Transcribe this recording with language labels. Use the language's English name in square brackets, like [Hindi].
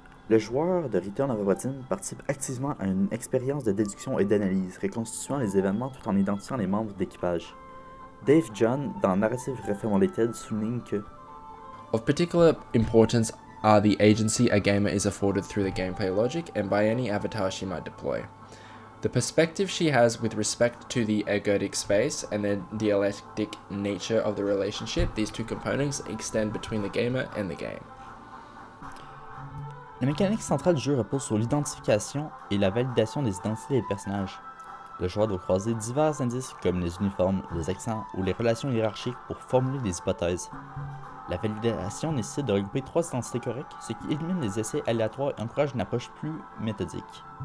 [French] Le joueur de Return of Obra Dinn participe activement à une expérience de déduction et d'analyse, reconstituant les événements tout en identifiant les membres d'équipage. Dave John, dans Narrative Reformulated, souligne que [English] Of particular importance are the agency a gamer is afforded through the gameplay logic and by any avatar she might deploy. The perspective she has with respect to the ergodic space and the dialectic nature of the relationship these two components extend between the gamer and the game. [French] La mécanique centrale du jeu repose sur l'identification et la validation des identités des personnages. Le joueur doit croiser divers indices comme les uniformes, les accents ou les relations hiérarchiques pour formuler des hypothèses. La validation nécessite de regrouper 3 identités correctes, ce qui élimine les essais aléatoires et encourage une approche plus méthodique.